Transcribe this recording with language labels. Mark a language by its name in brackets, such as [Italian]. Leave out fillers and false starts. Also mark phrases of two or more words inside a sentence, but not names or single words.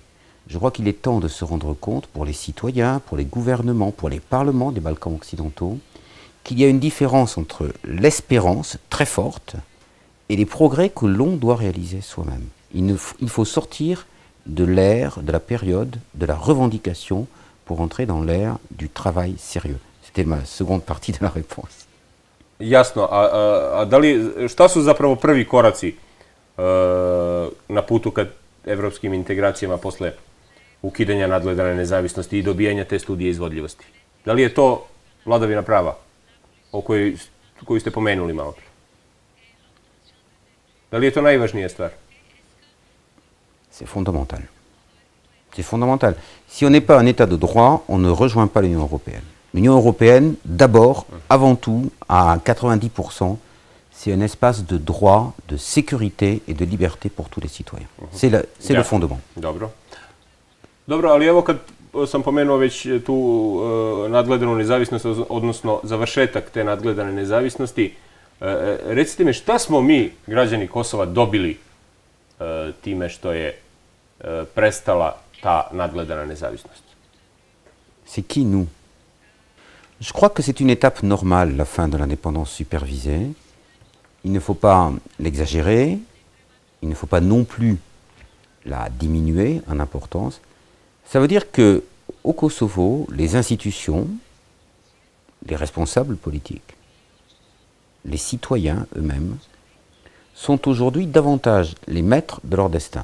[French] Je crois qu'il est temps de se rendre compte, pour les citoyens, pour les gouvernements, pour les parlements des Balkans occidentaux, qu'il y a une différence entre l'espérance très forte et les progrès que l'on doit réaliser soi-même. Il faut sortir de l'ère, de la période, de la revendication pour entrer dans l'ère du travail sérieux. C'était ma seconde partie de la réponse. [Serbian] Jasno. A šta su zapravo prvi koraci na putu ka evropskim integracijama posle ukidanja nadgledane nezavisnosti i dobijanja te studije izvodljivosti? Da li je to vladavina prava koju ste pomenuli malo pre? Da li je to najvažnija stvar? [French] C'est fondamental. C'est fondamental. Si on n'est pas un État de droit, on ne rejoint pas l'Union européenne. L'Union européenne, d'abord, avant tout, à 90%, c'est un espace de droit, de sécurité et de liberté pour tous les citoyens. C'est le fondement. [Serbian] Dobro, ali evo kad sam pomenuo već tu nadgledanu nezavisnost, odnosno završetak te nadgledane nezavisnosti, recite mi šta smo mi, građani Kosova, dobili time što je prestala ta nadgledana nezavisnost? [French] C'est qui nous? Je crois que c'est une étape normale, la fin de l'indépendance supervisée. Il ne faut pas l'exagérer, il ne faut pas non plus la diminuer en importance. Ça veut dire qu'au Kosovo, les institutions, les responsables politiques, les citoyens eux-mêmes, sont aujourd'hui davantage les maîtres de leur destin.